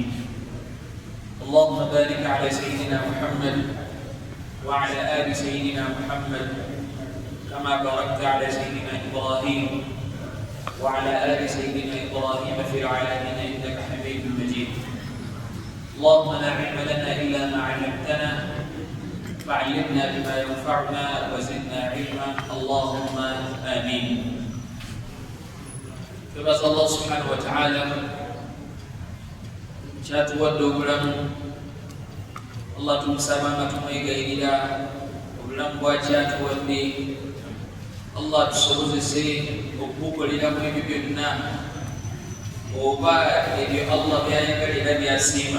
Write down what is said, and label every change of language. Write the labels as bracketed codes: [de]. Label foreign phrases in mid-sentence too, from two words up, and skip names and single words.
[ar] اللهم بارك على سيدنا محمد وعلى آل سيدنا محمد كما باركت على سيدنا إبراهيم وعلى آل سيدنا إبراهيم في العالمين إنك حميد مجيد. اللهم لا علم لنا إلا ما علمتنا فعلمنا بما ينفعنا وزدنا علما اللهم آمين. فبس الله سبحانه وتعالى [lg] kyatuwadde obulamu. Allah tumusaba tumwegayirira obulamu bwakyatuwadde. Allah tusobozese okubukoleramu ebyo byonna oba ebyo Allah byayagalira byasiima.